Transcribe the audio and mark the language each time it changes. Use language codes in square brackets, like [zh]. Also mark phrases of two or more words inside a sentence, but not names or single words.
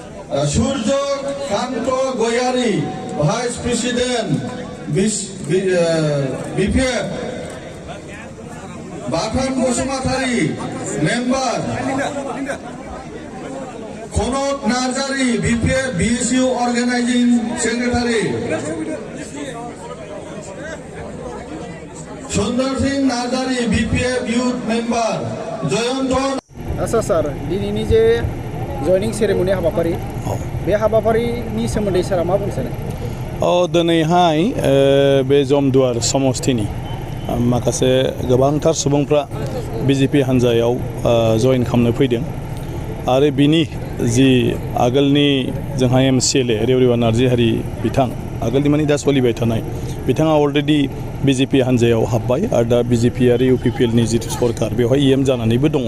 [en] সূর্য কান্ত গয়ারী vice president বিপিএফ, বাথান বসুমাতারি মেম্বার, খনক নার্জারি বিপিএফ বিএসইউ organising secretary, সুন্দর সিং নার্জারি বিপিএফ youth member, জয়ন্ত। [brx] आसा सार दिनैनि जे जयनिं सेरेमनि हाबाफारि बे हाबाफारिनि सोमोन्दै सारा मा बुंनो सानो? दिनैहाय बे जमदुवार समस्तिनि माखासे गोबांथार सुबुंफ्रा बिजेपि हान्जायाव जइन खालामनो फैदों आरो बिनि जि आगोलनि जोंहा एमसिएलए रेवरिवा नार्जिहारि बिथां आगोलनि माने दा सोलिबाय थानाय बिथाङा अलरेडि बिजेपि हान्जायाव हाब्बाय आरो दा बिजेपि आरो इउपिपिएलनि जिथु सरकार बेवहाय इएम जानानैबो दङ।